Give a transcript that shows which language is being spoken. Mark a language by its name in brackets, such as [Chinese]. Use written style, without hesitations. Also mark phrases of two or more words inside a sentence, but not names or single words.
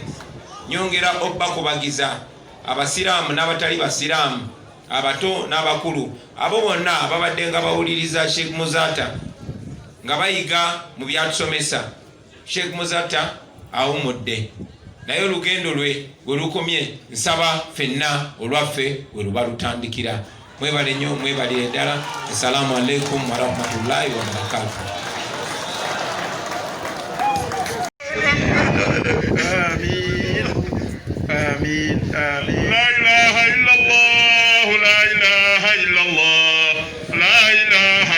[Ganda] Nyongera obbakubagiza abasiraamu n'abatali basiraamu, abato n'abakulu, abo bonna ababadde nga bawuliriza Sheikh Muzata nga bayiga mu byatusomesa. Sheikh Muzata awumudde, naye olugendo lwe bwe lukomye nsaba ffenna olwaffe bwe luba lutandikira. Mwebale nnyo, mwebalire ddala. [Arabic] السلام عليكم ورحمة الله وبركاته. آمين آمين. لا إله إلا الله لا إله إلا الله لا إله